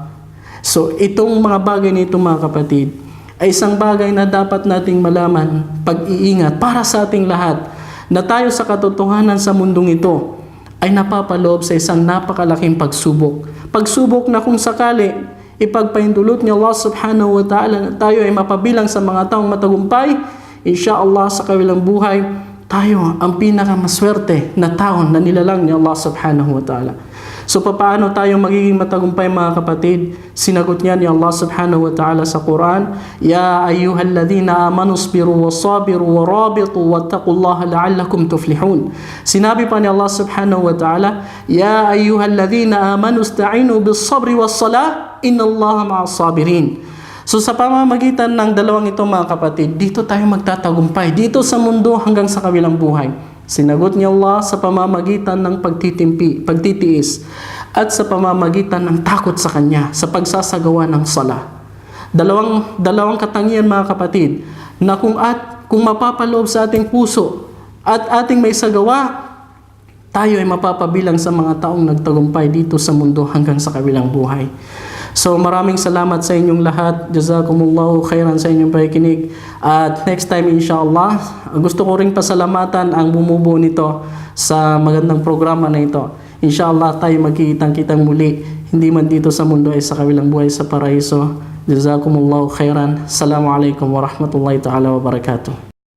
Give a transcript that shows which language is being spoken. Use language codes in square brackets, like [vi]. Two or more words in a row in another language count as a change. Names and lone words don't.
[tl] So, itong mga bagay nito mga kapatid, ay isang bagay na dapat nating malaman, pag-iingat para sa ating lahat, na tayo sa katotohanan sa mundong ito ay napapaloob sa isang napakalaking pagsubok. Pagsubok na kung sakali, ipagpaindulot ni Allah [ar] سبحانه وتعالى [tl] na tayo ay mapabilang sa mga taong matagumpay, insyaAllah sa kawilang buhay, tayo ang pinakamaswerte na tao na nilalang ni Allah [ar] سبحانه وتعالى. [tl] So paano tayo magiging matagumpay mga kapatid? Sinagot niya ni Allah [ar] سبحانه وتعالى [tl] sa Quran, [ar] يا أيها الذين آمنوا اصبروا وصابروا ورابطوا واتقوا الله لعلكم تفلحون. [tl] Sinabi pa ni Allah [ar] سبحانه وتعالى, يا أيها الذين آمنوا استعينوا بالصبر والصلاة إن الله مع الصابرين. [tl] So sa pamamagitan ng dalawang ito mga kapatid, dito tayo magtatagumpay, dito sa mundo hanggang sa kabilang buhay. Sinagot niya Allah sa pamamagitan ng pagtitiis at sa pamamagitan ng takot sa Kanya, sa pagsasagawa ng sala. Dalawang katangian mga kapatid, na kung mapapaloob sa ating puso at ating may sagawa, tayo ay mapapabilang sa mga taong nagtagumpay dito sa mundo hanggang sa kabilang buhay. So maraming salamat sa inyong lahat. [ar] جزاكم الله خيرا [tl] sa inyong pakikinig. At [en] next time [tl] inshallah, gusto ko ring pasalamatan ang bumubuo nito sa magandang programa na ito. Inshallah tayo magkikitang-kitang muli, hindi man dito sa mundo ay sa kabilang buhay sa paraiso. [ar] جزاكم الله خيرا. السلام عليكم ورحمة الله تعالى وبركاته.